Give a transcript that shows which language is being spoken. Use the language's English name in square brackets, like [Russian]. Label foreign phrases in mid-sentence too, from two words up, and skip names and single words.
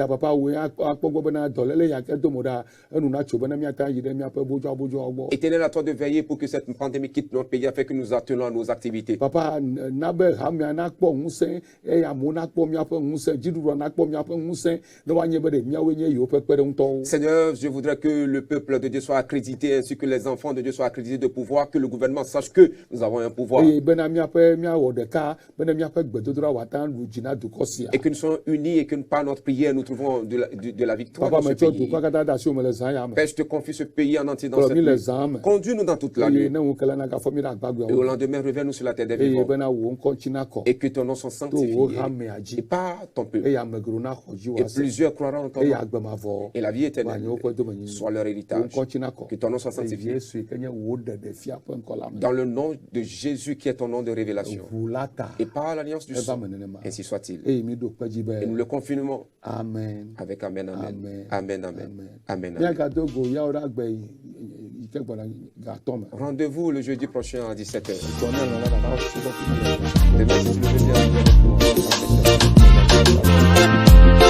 [French] Éternel, à toi de veiller pour que cette pandémie quitte notre pays afin que nous attelons à nos activités. Seigneur, je voudrais que le peuple de Dieu soit accrédité, ainsi que les enfants de Dieu soient accrédités de pouvoir, que le gouvernement sache que nous avons un pouvoir. [Ewe] eye bena miaƒe miawɔ ɖeka bena miaƒe gbedodoɖa wòata lu dzi na dukɔ sia. [French] Et que nous soyons unis et que par notre prière, nous trouvons de la victoire [Ewe] Papa [French] dans ce [Ewe] metsɔ [French] pays. [Ewe] dukɔa katã de asi wo me le zã ya me. [French] Père, je te confie ce pays en entier dans [Ewe] Kplɔ [French] cette [Ewe] mi le [French] nuit. [Ewe] zã me. [French] Conduis-nous dans toute la [Ewe] Eye [French] nuit. [Ewe] ne ŋu kele na gafɔ mi ɖe [French] Et au [Ewe] agbagbeawo. [French] lendemain, reviens-nous sur la terre des [Ewe] Eye [French] vivants. [Ewe] bena wò ŋkɔ tsi na kɔ. [French] Et que ton nom soit [Ewe] To wò [French] sanctifié. [Ewe] hamea [French] Et [Ewe] dzi. [French] par ton peuple. [Ewe] Eye ame geɖewo na xɔ dzi [French] Et [Ewe] woase. [French] plusieurs croiront en ton [Ewe] Eye [French] nom. [Ewe] agbemavɔ [French] Et la vie éternelle [Ewe] wòanye woƒe domenyinu. [French] soit leur [Ewe] Wò [French] héritage. [Ewe] ŋkɔ tsi na kɔ. [French] Que ton nom soit [Ewe] Eye [French] sanctifié. [Ewe] Yesu yi ke nye wò ɖeɖefia ƒe ŋkɔ la me. [French] Dans le nom de Jésus qui est ton nom de révélation. [Ewe] Ʋu la ta. [French] Et par l'alliance du [Ewe] Eva [French] sang. [Ewe] me nenema. [French] Ainsi soit-il. [Ewe] Eye mi ɖo kpe dzi [French] Et nous [Ewe] be [French] le confirmons [Ewe] amen. [French] avec Amen, Amen. [Ewe] Amen. [French] Amen, Amen. [Ewe] Amen. [French] Amen, Amen. [Ewe] Míagado go yawo ɖe agbe yi ke gbɔna gatɔ me. [French] Rendez-vous le jeudi prochain à 17h. [Ewe] Tɔ ne lɔ la nana wo subɔ fi mi le. [French] Demain, si le jeudi à 17h.